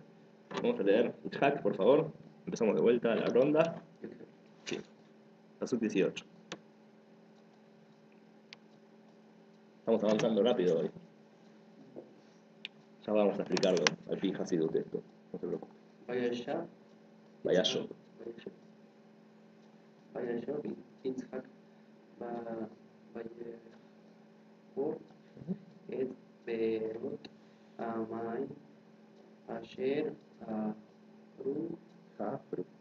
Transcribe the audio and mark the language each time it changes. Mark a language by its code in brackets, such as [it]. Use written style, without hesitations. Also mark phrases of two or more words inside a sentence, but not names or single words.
[es] Vamos a leer Yitzhak, por favor. Empezamos de vuelta la ronda. Sí. Pasuk 18. Estamos avanzando rápido hoy. Ya vamos a explicarlo al fin Hasidut esto. No se preocupe. [he] Vayashab. Vaya yo. וישב יצחק ויחפור את בארות המים אשר חפרו Jafru.